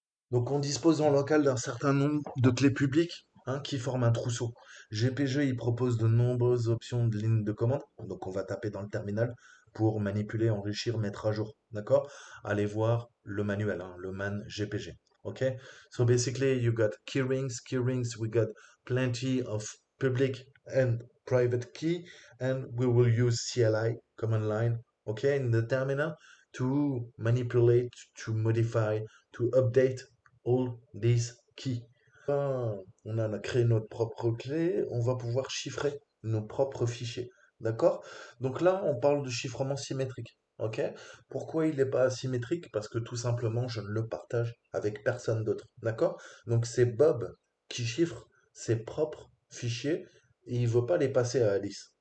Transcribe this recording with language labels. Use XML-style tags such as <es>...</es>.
<fr>Donc on dispose en local d'un certain nombre de clés publiques hein, qui forment un trousseau. GPG, il propose de nombreuses options de ligne de commande. Donc on va taper dans le terminal pour manipuler, enrichir, mettre à jour. D'accord? Allez voir le manuel, hein, le man GPG. OK?</fr> <en>So basically you got key rings. Key rings, we got plenty of public and private key and we will use CLI, command line, okay, in the terminal to manipulate, to modify, to update all these keys.</en> <fr>On a créé notre propre clé, on va pouvoir chiffrer nos propres fichiers. D'accord? Donc là, on parle de chiffrement symétrique. OK? Pourquoi il n'est pas asymétrique? Parce que tout simplement, je ne le partage avec personne d'autre. D'accord? Donc c'est Bob qui chiffre ses propres fichiers et il ne veut pas les passer à Alice.</fr>